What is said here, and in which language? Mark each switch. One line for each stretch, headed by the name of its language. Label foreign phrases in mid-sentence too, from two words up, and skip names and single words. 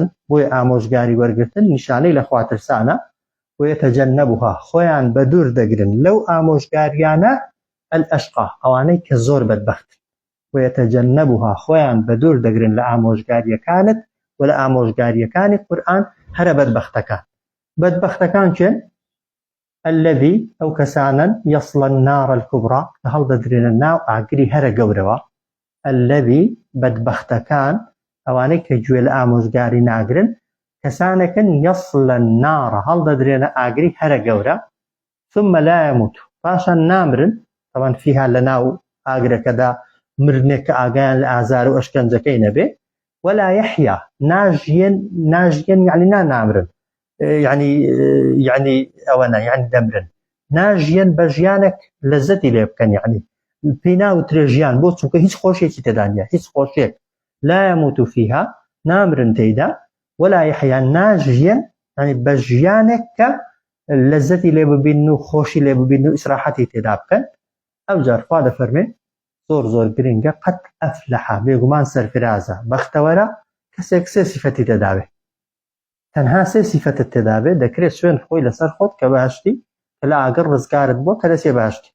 Central Kurdish: بۆی ئامۆژگاری وەرگرتن نیشانەی لەخوا ترسانە. ويتجنبها خۆیان بە دوور دەگرن لەو ئامۆژگاریانە الأشقى ئەوانەی کە زۆر بەدبەخت. ويتجنبها خۆیان بە دوور دەگرن لە ئامۆژگاریەکانت و لە ئامۆژگاریەکانی قورئان هەرە بەدبەختەکان. بەدبەختەکان چێن؟ الذي ئەو کەسانن
Arabic: يصل النار الكبرى
Central Kurdish: کە هەڵدەدرێنە ناو ئاگری هەرە گەورەوە. الذي بەدبەختەکان ئەوانەی کە گوێ لە ئامۆژگاری ناگرن کەسانێکن
Arabic: يصل النار
Central Kurdish: هەڵدەدرێنە ئاگری هەرە گەورە.
Arabic: ثم لا يموت
Central Kurdish: پاشان نامرن،
Arabic: طبعا فيها
Central Kurdish: لەناو ئاگرەکەدا مرنێک کە ئاگایان لە ئازار و ئەشکەنجەکەی نەبێ.
Arabic: ولا يحيى
Central Kurdish: ناژیەن يعني نامرن، يعني ئەوەنە يعني دەمرن. ناژیەن بە ژیانێک لەزەتی لێ بکەن، يعني پێی ناوترێ ژیان بۆ چونکە هیچ خۆشیێکی تێدا نیە، هیچ خۆشیێک.
Arabic: لا يموت فيها
Central Kurdish: نامرن تێیدا.
Arabic: ولا يحيى
Central Kurdish: ناژیەن يعني بە ژیانێک کە لەزەتی لێ ببین و خۆشی لێ ببین و ئیسراحەتی تێدا بکەن. ئەوجار خوا دەفەرمێ زۆر گرنگە
Arabic: قەد ئەفلەحە
Central Kurdish: بێگومان سەرفرازە بەختەوەرە کەسێک سێ سیفەتی تێداوێ. تەنها سێ سیفەتت تێدابێ دەکرێت سوێن خۆی لەسەر خۆت کە باشتی کە لە ئاگەر ڕزگارت بۆ کە دەسێ باشتی.